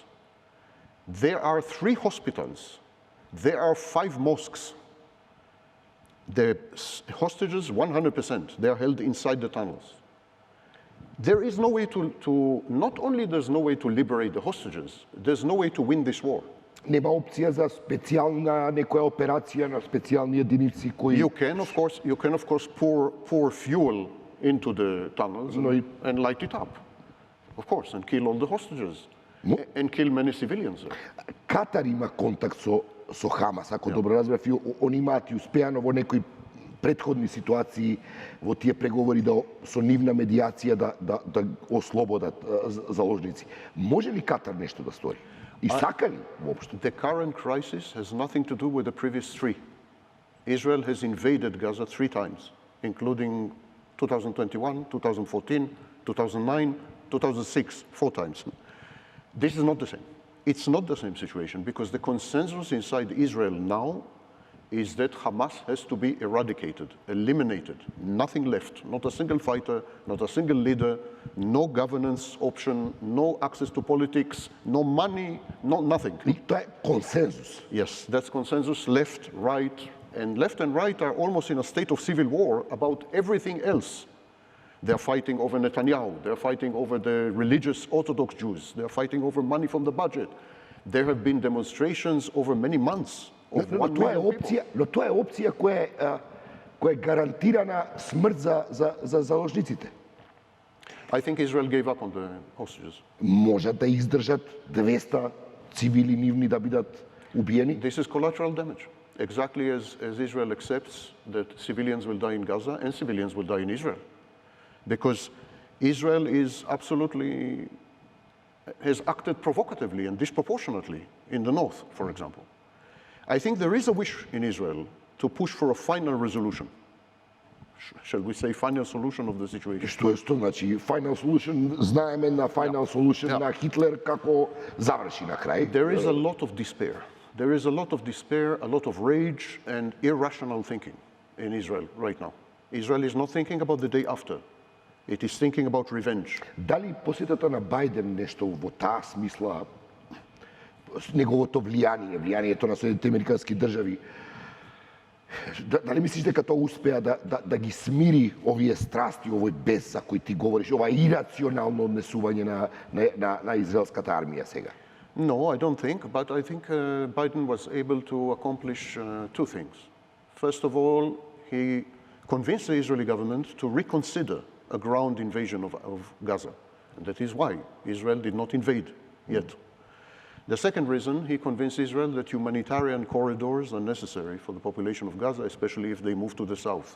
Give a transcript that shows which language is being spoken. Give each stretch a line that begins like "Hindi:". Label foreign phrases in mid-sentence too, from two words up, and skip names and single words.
English: There are 3 hospitals. There are 5 mosques. The hostages, 100%, they are held inside the tunnels. There is no way not only there's no way to liberate the hostages, there's no way to win this war.
Macedonian: Нема опција за специјална некоја операција на специјални единици кои...
English: You can of course pour fuel into the tunnels and light it up, of course, and kill all the hostages. And kill many civilians.
Macedonian: Катар има контакт со Хамас, ако добро разбрав, и они имаат и успеано во некои претходни ситуации во тие преговори со нивна медијација да ослободат заложници. Може ли Катар нешто да стори? И сака ли воопшто?
English: The current crisis has nothing to do with the previous 3. Israel has invaded Gaza 3 times, including 2021, 2014, 2009, 2006, 4 times. This is not the same. It's not the same situation because the consensus inside Israel now is that Hamas has to be eradicated, eliminated, nothing left, not a single fighter, not a single leader, no governance option, no access to politics, no money, nothing.
Macedonian: Тоа е консенсус.
English: Yes, that's consensus, left, right, and left and right are almost in a state of civil war about everything else. They're fighting over Netanyahu. They're fighting over the religious Orthodox Jews. They're fighting over money from the budget. There have been demonstrations over many months of 1 million people.
Macedonian: Но тоа е опција која е гарантирана смрт за заложниците.
English: I think Israel gave up on the hostages.
Macedonian: Можат да издржат 200 цивили нивни да бидат убиени?
English: This is collateral damage. Exactly as Israel accepts that civilians will die in Gaza and civilians will die in Israel. Because Israel has acted provocatively and disproportionately in the north, for example. I think there is a wish in Israel to push for a final resolution. shall we say, final solution of the situation.
Macedonian: Што значи
English: final solution,
Macedonian: знаеме на
English: final solution Yeah.
Macedonian: на Хитлер како заврши на крај.
English: There is a lot of despair. There is a lot of despair, a lot of rage and irrational thinking in Israel right now. Israel is not thinking about the day after. It is thinking about revenge.
Macedonian: Дали посетата на Бајден нешто во таа смисла, неговото влијанието на Соединетите американски држави, дали мислиш дека тоа успеа да ги смири овие страсти, овој бес за кој ти говориш, ова ирационално однесување на израелската армија сега?
English: No, I don't think, but I think Biden was able to accomplish two things. First of all, he convinced the Israeli government to reconsider a ground invasion of Gaza. And that is why Israel did not invade yet. The second reason, he convinced Israel that humanitarian corridors are necessary for the population of Gaza, especially if they move to the south.